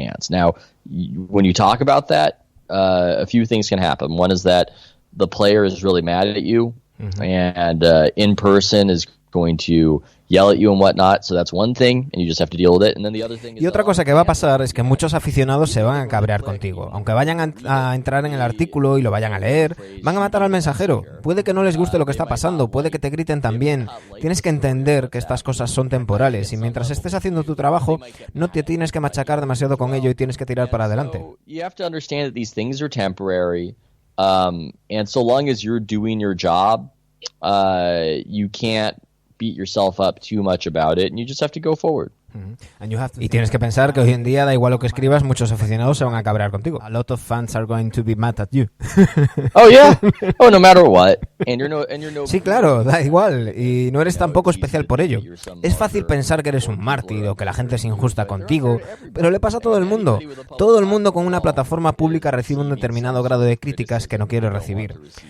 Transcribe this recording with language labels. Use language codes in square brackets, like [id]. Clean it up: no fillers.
[en] Now, when you talk about that, a few things can happen. One is that the player is really mad at you, and in person is going to yell at you and whatnot, so that's one thing, and you just have to deal with it. And then the other thing is, [es] y otra cosa que va a pasar es que muchos aficionados se van a cabrear contigo. Aunque vayan a entrar en el artículo y lo vayan a leer, van a matar al mensajero. Puede que no les guste lo que está pasando, puede que te griten también. Tienes que entender que estas cosas son temporales y mientras estés haciendo tu trabajo, no te tienes que machacar demasiado con ello y tienes que tirar para adelante. [en] You have to understand that these things are temporary, and so long as you're doing your job, you can't beat yourself up too much about it, and you just have to go forward. [es] Y tienes que pensar que hoy en día, da igual lo que escribas, muchos aficionados se van a cabrear contigo. [en] A lot of fans are going to be mad at you. Oh yeah. Oh, no matter what. [es] Sí, claro, da igual. Y no eres tampoco especial por ello. Es fácil pensar que eres un mártir o que la gente es injusta contigo, pero le pasa a todo el mundo. Todo el mundo con una plataforma pública recibe un determinado grado de críticas que no quiere recibir.